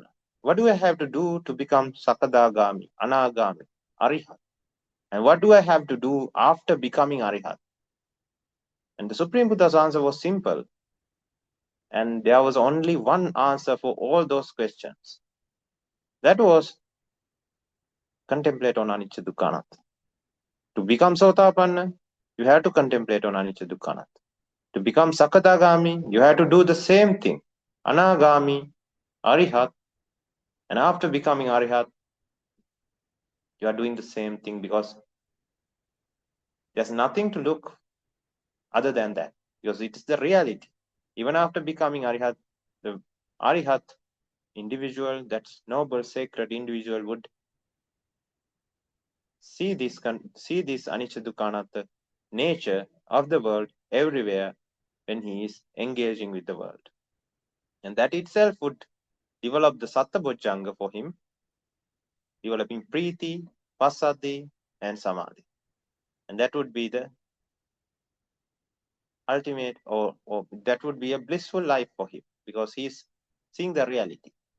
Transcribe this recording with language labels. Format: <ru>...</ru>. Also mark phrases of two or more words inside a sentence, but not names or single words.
<en>What do I have to do to become Sakadagami, Anagami, Arihat? And what do I have to do after becoming Arihat? And the Supreme Buddha's answer was simple. And there was only one answer for all those questions. That was contemplate on</en> <pi>anicca dukkha anatta.</pi> <en>To become Sotapanna, you have to contemplate on</en> <pi>anicca dukkha anatta.</pi> <en>To become Sakadagami, you have to do the same thing. Anagami, Arihat. And after becoming Arihat, you are doing the same thing, because there's nothing to look other than that, because it is the reality. Even after becoming Arihat, the Arihat individual, that noble, sacred individual, would see this</en> <pi>anicca dukkha anatta</pi> <en>nature of the world everywhere when he is engaging with the world. And that itself would develop the Sattabojjhanga for him, developing Preeti, Passaddhi, and Samadhi. And that would be the ultimate, or that would be a blissful life for him, because he's seeing the reality.</en>